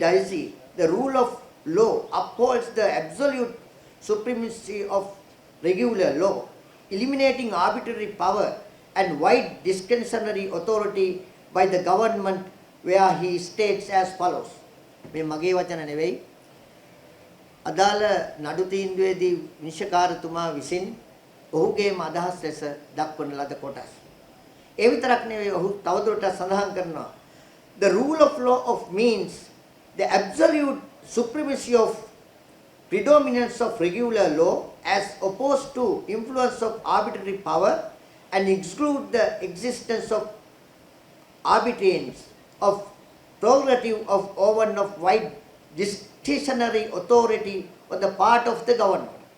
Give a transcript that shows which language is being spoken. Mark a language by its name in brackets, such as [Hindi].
[English] Dicey, the rule of law upholds the absolute supremacy of regular law, eliminating arbitrary power and wide discretionary authority by the government, where he states as follows. [Sinhala] මේ මගේ වචන නෙවෙයි. අදාළ නඩු තීන්දුවේදී විනිශ්චයකාරතුමා විසින් ඔහුගේම අදහස් ලෙස දක්වන ලද කොටස්. ඒ විතරක් නෙවෙයි ඔහු තවදුරටත් සඳහන් කරනවා. [English] The rule of law of means the absolute supremacy of predominance of regular law as opposed to influence of arbitrary power and exclude the existence of arbitrariness of prerogative of over of wide discretionary authority on the part of the government.